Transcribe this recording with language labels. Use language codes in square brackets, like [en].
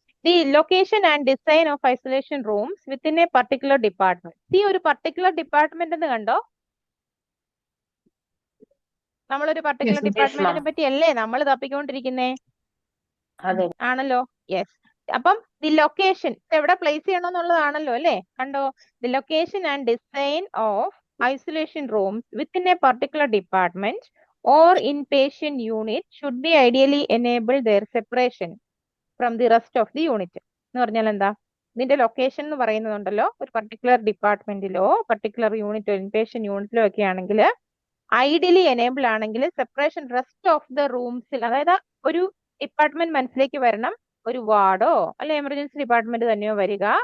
[en] The location and design of isolation rooms within a particular department. [ml] ഈ ഒരു particular department എന്ന് കണ്ടോ? നമ്മളൊരു പർട്ടിക്കുലർ ഡിപ്പാർട്ട്മെന്റിനെ പറ്റി അല്ലേ നമ്മൾ തപ്പിക്കൊണ്ടിരിക്കുന്നേ? ആണല്ലോ. യെസ്. അപ്പം ദി ലൊക്കേഷൻ എവിടെ പ്ലേസ് ചെയ്യണമെന്നുള്ളതാണല്ലോ അല്ലേ? കണ്ടോ, [en] The location and design of isolation rooms within a particular department or inpatient unit should be ideally enable their separation from the rest of the unit. [ml] എന്ന് പറഞ്ഞാൽ എന്താ, ഇതിന്റെ ലൊക്കേഷൻ എന്ന് പറയുന്നുണ്ടല്ലോ, ഒരു പർട്ടിക്കുലർ ഡിപ്പാർട്ട്മെന്റിലോ പർട്ടിക്കുലർ യൂണിറ്റോ ഇൻപേഷ്യന്റ് യൂണിറ്റിലോ ഒക്കെ ആണെങ്കിൽ ഐഡിയലി എനേബിൾ ആണെങ്കിൽ സെപ്പറേഷൻ റെസ്റ്റ് ഓഫ് ദ റൂംസിൽ, അതായത് ഒരു ഡിപ്പാർട്ട്മെന്റ് മനസ്സിലേക്ക് വരണം, ഒരു വാർഡോ അല്ലെ എമർജൻസി ഡിപ്പാർട്ട്മെന്റ് തന്നെയോ വരിക,